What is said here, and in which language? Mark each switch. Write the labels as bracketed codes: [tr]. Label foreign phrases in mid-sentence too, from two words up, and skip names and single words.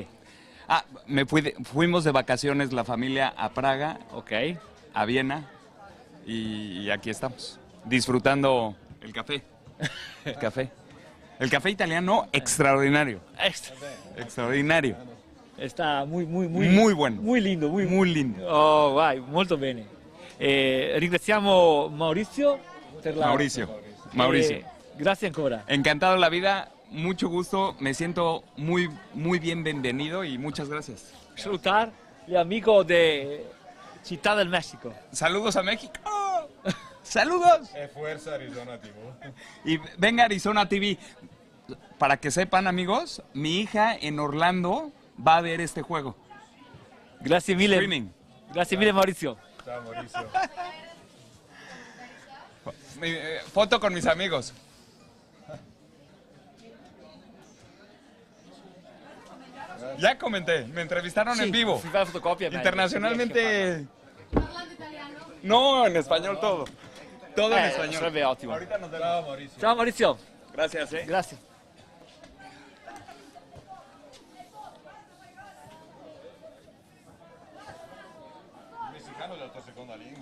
[es] Ah, fuimos de vacaciones la familia a Praga, Ok. a Viena y aquí estamos, disfrutando el café. El café italiano extraordinario. Extraordinario. Está muy bueno. Muy lindo, Muy lindo. [it] Oh, vai, molto bene. Ringraziamo Maurizio per la... Mauricio. Grazie ancora. [es] Encantado la vida, mucho gusto, me siento muy bienvenido y muchas gracias. [it] Salutar gli amici de Città del Messico. [es] Saludos a México. Saludos. Fuerza Arizona TV. Y venga Arizona TV. Para que sepan, amigos, mi hija en Orlando va a ver este juego. [it] Grazie mille. Streaming. Grazie mille Maurizio. Ciao Maurizio. [es] Foto con mis amigos. Ya comenté, me entrevistaron en vivo. [it] Si fai la fotocopia, [es] Internacionalmente. No, en español todo. Todo en español. [it] Sarebbe ottimo. [es] Ahorita nos vemos. [it] Ciao Maurizio. Ciao Maurizio. [es] Gracias, [it] Grazie. Il messicano è la tua seconda lingua.